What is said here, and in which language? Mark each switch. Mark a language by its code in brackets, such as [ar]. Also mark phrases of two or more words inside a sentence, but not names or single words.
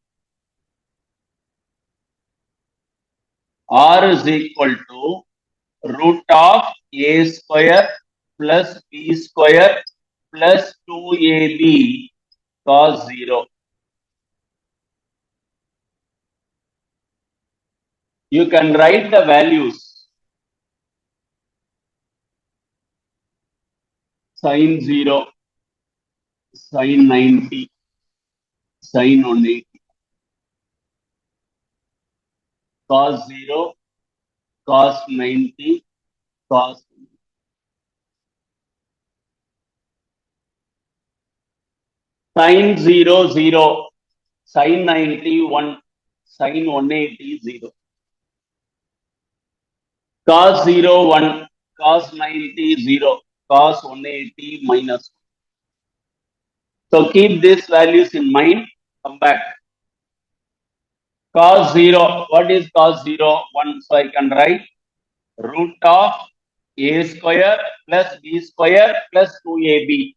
[en] R is equal to root of A square plus B square plus 2AB cos 0. You can write the values. Sin 0, sin 90, sin 180, cos 0, cos 90, cos. Sin 0, 0, sin 90, 1, sin 180, 0. Cos 0, 1, cos 90, 0, cos 180, minus 1. So keep these values in mind. Come back. Cos 0, what is cos 0? 1. So I can write root of A square plus B square plus 2AB.